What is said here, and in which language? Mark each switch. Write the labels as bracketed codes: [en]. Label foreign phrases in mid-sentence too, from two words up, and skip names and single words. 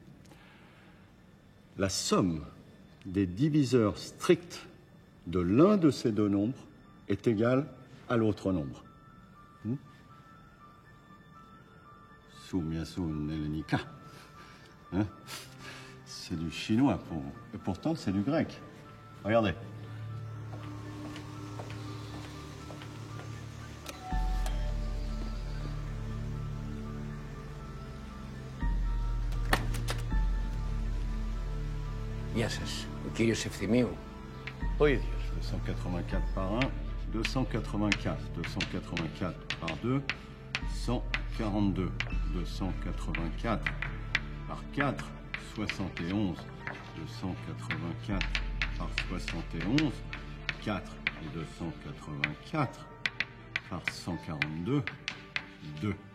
[fr] La somme des diviseurs stricts de l'un de ces deux nombres est égale à l'autre nombre. Soumiasu Nelenika. Hein? C'est du chinois pour vous. Et pourtant, c'est du grec. Regardez. [el] Γεια σας. Ο κύριος Ευθυμίου. Ο ίδιος. 284 par 1, 284. [fr] 284 par 2, 142. 284 par 4, 71. 284 par 71, 4 et 284 par 142, 2.